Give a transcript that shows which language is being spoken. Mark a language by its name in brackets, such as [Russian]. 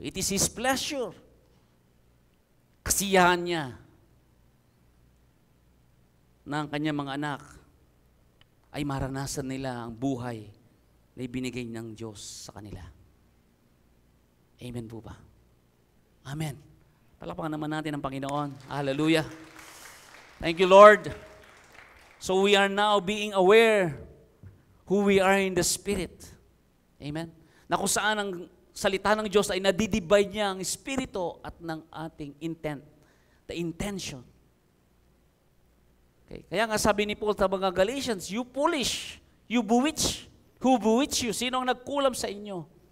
[English] It is His pleasure. [Filipino] Kasiyahan niya na ang kanyang mga anak ay maranasan nila ang buhay na ibinigay ng Diyos sa kanila. Amen po ba? Amen. Palakpakan naman natin ang Panginoon. [English] Hallelujah. Thank you, Lord. So we are now being aware who we are in the Spirit. Amen. [Filipino] Na kung saan ang salita ng Diyos ay nadidivide niya ang Espiritu at ng ating intent. [English] The intention. Okay. [Filipino] Kaya nga sabi ni Paul sa mga [English] Galatians, you foolish, you bewitch. Who bewitch you? [Filipino] Sino ang nagkulam sa inyo?